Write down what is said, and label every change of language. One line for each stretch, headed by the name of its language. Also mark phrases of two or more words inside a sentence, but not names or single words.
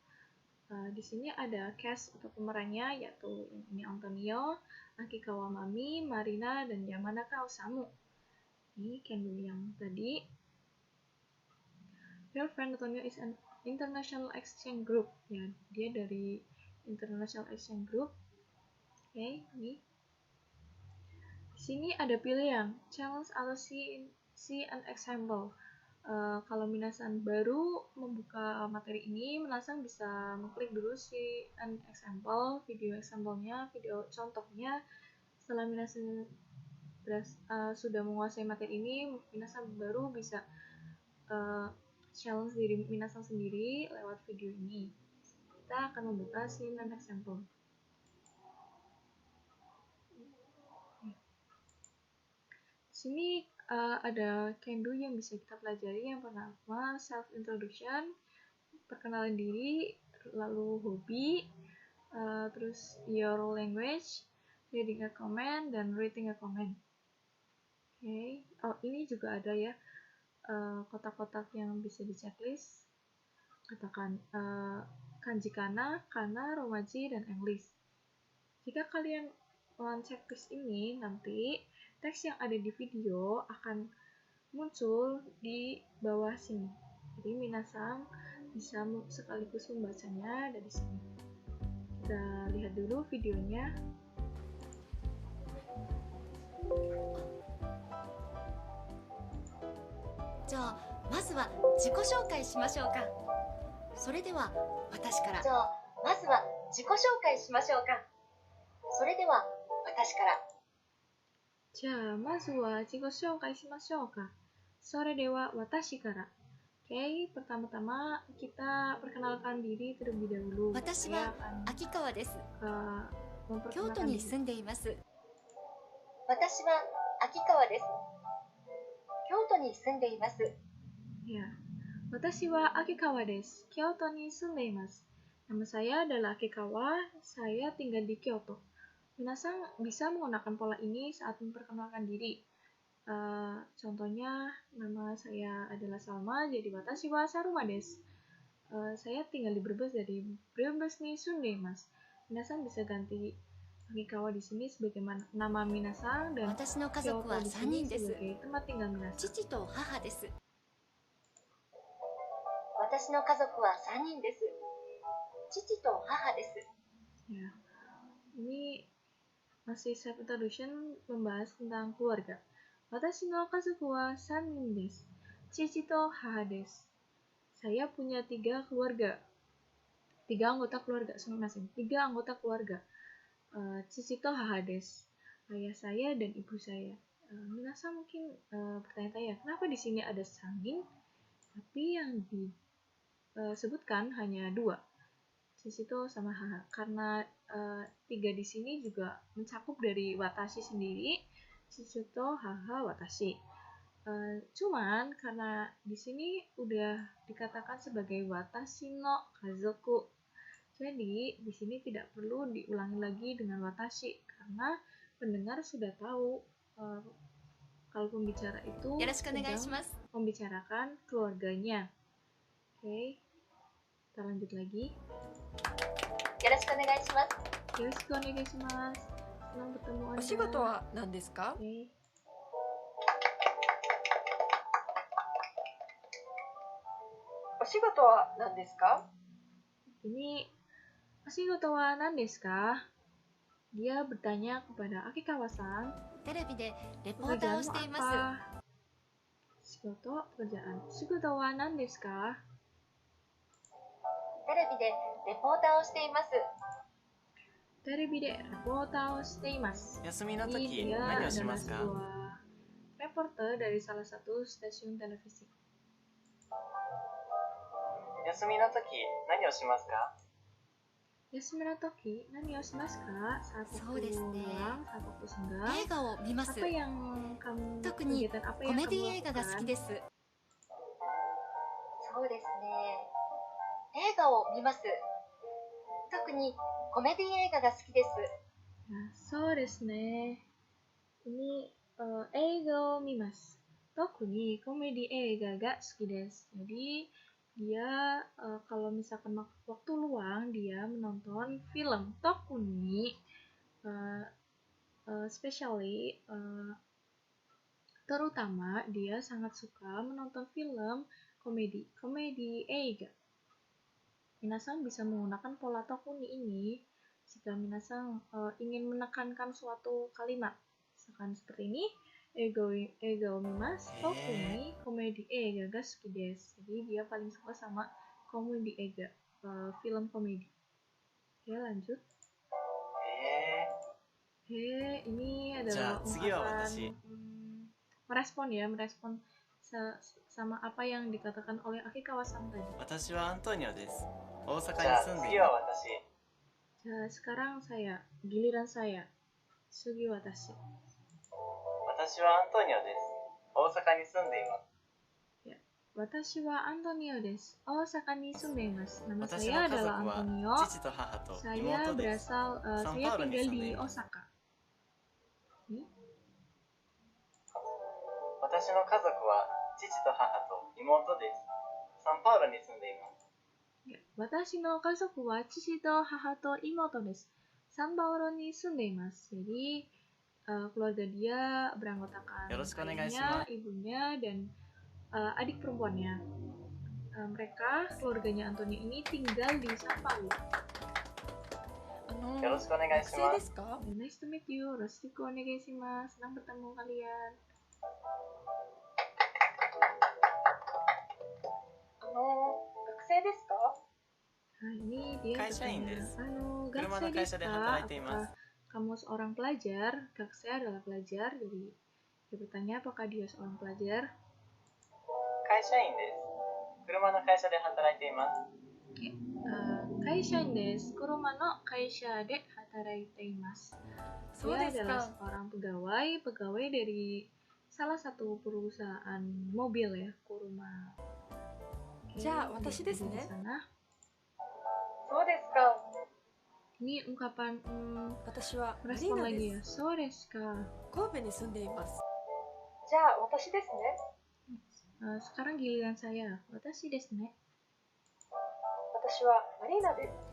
Indonesian: Di sini ada cast atau pemerannya, yaitu ini Antonio, Akikawa Mami, Marina, dan Yamanaka Osamu. Ini Kendu yang tadi.
English: Your friend Antonio is an international exchange group.
Indonesian: Ya, dia dari
English: international exchange group.
Indonesian: Oke, ini. Di sini ada pilihan challenge atau
English: see an example.
Indonesian: Kalau Minasan baru membuka materi ini, Minasan bisa mengklik dulu
English: see an example,
Indonesian: video example-nya, video contohnya. Setelah Minasan sudah menguasai materi ini, Minasan baru bisa challenge diri minasan sendiri lewat video ini. Kita akan membuka scene dan example. Di sini ada
English: can do
Indonesian: yang bisa kita pelajari. Yang pertama
English: self introduction,
Indonesian: perkenalan diri, lalu hobi, terus
English: your language, reading a comment,
Indonesian: dan
English: rating a comment.
Indonesian: Oke. Oh, ini juga ada ya kotak-kotak yang bisa di checklist. Katakan
Japanese: 漢字 かな,
Indonesian: romaji, dan English. Jika kalian checklist ini, nanti teks yang ada di video akan muncul di bawah sini. Jadi minasang bisa sekaligus membacanya dari sini. Kita lihat dulu videonya.
Japanese: じゃあまずは自己紹介しましょうか。それでは私から。じゃあまずは自己紹介しましょうか。それでは私から。じゃあまずは自己紹介しましょうか。それでは私から。
Indonesian: Oke, pertama-tama kita perkenalkan diri terlebih dahulu.
Japanese: 私は秋川です。京都に住んでいます。私は秋川です。京都に住んでいます。 Ya, 私は秋川です。京都に住んでいます。
Indonesian: Nama saya adalah Akikawa, saya tinggal di Kyoto. Minasan bisa menggunakan pola ini saat memperkenalkan diri. Contohnya, nama saya adalah Salma, jadi
Japanese: 私はサルマです.
Indonesian: Saya tinggal di Brebes, jadi
Japanese: ブレベスに住んでいます.
Indonesian: Minasan bisa ganti Akikawa di sini sebagai nama minasan dan Kyoto di sini sebagai tempat tinggal minasan.
Japanese: 父と母です。私の家族は3人です。父と母です。
Indonesian: Ya, ini masih
English: self introduction
Indonesian: membahas tentang keluarga.
Japanese: 私の家族は 3人です。父と母です.
Indonesian: Saya punya 3 keluarga. 3 anggota keluarga, sumimasen. 3 anggota keluarga.
Japanese: 父と母です.
Indonesian: Ayah saya dan ibu saya. Minasan mungkin bertanya-tanya, kenapa di sini ada sangin, tapi yang disebutkan hanya 2.
Japanese: Chichi to sama haha.
Indonesian: Karena 3 di sini juga mencakup dari watashi sendiri.
Japanese: 父と母私.
Indonesian: Cuman karena di sini udah dikatakan sebagai
Japanese: 私の家族.
Indonesian: Jadi di sini tidak perlu diulangi lagi dengan watashi karena pendengar sudah tahu kalau pembicara itu sedang membicarakan keluarganya. Oke. Kita lanjut lagi.
Japanese: よろしくお願いします. よろしくお願いします.
Indonesian: Senang bertemu Anda.
Japanese: お仕事は何ですか?
Indonesian: Oke.
Japanese: お仕事は何ですか?
Indonesian: Ini
Japanese: お仕事は何ですか?
Indonesian: Dia bertanya kepada Akikawa-san.
Japanese: テレビでレポーターをしています。
Indonesian: Shigoto, pekerjaan.
Japanese: 仕事は何ですか? テレビでレポーターをしています。テレビでレポーターをしています。休みの時
Indonesian: Ini dia
Japanese: 何をし
Indonesian: adalah
Japanese: ますか?
Indonesian: sebuah reporter dari salah satu stasiun televisi.
Japanese: 休みの時何をしますか? 休みの時、何をしますか?
Indonesian: Saat waktu luang, saat waktu senggang.
Japanese: 映画を見ます。
Indonesian: Apa yang kamu
Japanese: 特に
Indonesian: kegiatan apa
Japanese: コ
Indonesian: yang
Japanese: メディ
Indonesian: kamu
Japanese: 映画が好き
Indonesian: lakukan?
Japanese: です。そうですね。映画を見ます。特にコメディ映画が好きです。 Nah, そうですね.
Indonesian: Ini
Japanese: 映画を見ます. 特にコメディ映画が好きです.
Indonesian: Jadi dia kalau misalkan waktu luang dia menonton film. Tokuni especially terutama dia sangat suka menonton film
Japanese: コメディ映画.
Indonesian: Minasan bisa menggunakan pola tokuni ini jika minasan ingin menekankan suatu kalimat. Misalkan seperti ini,
Japanese: 映画を見ます、特にコメディ映画が好きです.
Indonesian: Jadi dia paling suka sama
Japanese: コメディ映画,
Indonesian: film komedi. Oke, lanjut. Oke, ini adalah ungkapan merespon sama apa yang dikatakan oleh Akikawa-san tadi.
Japanese: 私はアントニオです。大阪じゃあに住んでい次は私。
Indonesian: Sekarang saya, giliran saya.
Japanese: 次私. 私はアントニオです。大阪に住んでいます。私はアントニオです. 大阪に住んでいます. Nama 私
Indonesian: saya
Japanese: の家族
Indonesian: adalah
Japanese: は
Indonesian: Antonio.
Japanese: 父と母と
Indonesian: Saya
Japanese: 妹です。
Indonesian: berasal,
Japanese: San
Indonesian: saya
Japanese: パウロに
Indonesian: tinggal di
Japanese: 住んでいます.
Indonesian: Osaka. Ini?
Japanese: 私の家族は父と母と妹です。サンパウロに住んでいます。私の家族は父と母と妹です. サンパウロに住んでいます.
Indonesian: Jadi keluarga dia beranggotakan
Japanese: Yoroshiku
Indonesian: ayahnya,
Japanese: onegaishimasu.
Indonesian: ibunya, dan adik perempuannya. Mereka, keluarganya Antonio ini tinggal di San Paulo.
Japanese: よろしくお願いし学生ま。ですすか？
English: Nice to meet you.
Japanese: よろしくお願いします.
Indonesian: Senang bertemu kalian.
Japanese: 学生ですか？
Indonesian: Nah, ini dia
Japanese: 会社員
Indonesian: bertanya,
Japanese: です。
Indonesian: Anu,
Japanese: 車の gakusei 会 desu 社で ka? 働いています。
Indonesian: Apakah kamu seorang pelajar? Gakusei adalah pelajar, jadi dia bertanya apakah dia seorang pelajar.
Japanese: 会社員です。車の会社で働いています。会社員です。車の会社で働いています. そう
Indonesian: Dia
Japanese: です
Indonesian: adalah
Japanese: か。
Indonesian: seorang pegawai dari salah satu perusahaan mobil ya, Kuruma. Oke,
Japanese: じゃあ
Indonesian: lihat
Japanese: 私です
Indonesian: aja di
Japanese: ね。
Indonesian: sana.
Japanese: そうですか。
Indonesian: Ini ungkapan
Japanese: 私はマリ
Indonesian: respon
Japanese: ーナ
Indonesian: lagi
Japanese: で
Indonesian: ya.
Japanese: す。そうですか. 神戸に住んでいます。じゃあ私ですね。
Indonesian: Sekarang giliran saya.
Japanese: 私ですね. 私はマリーナです。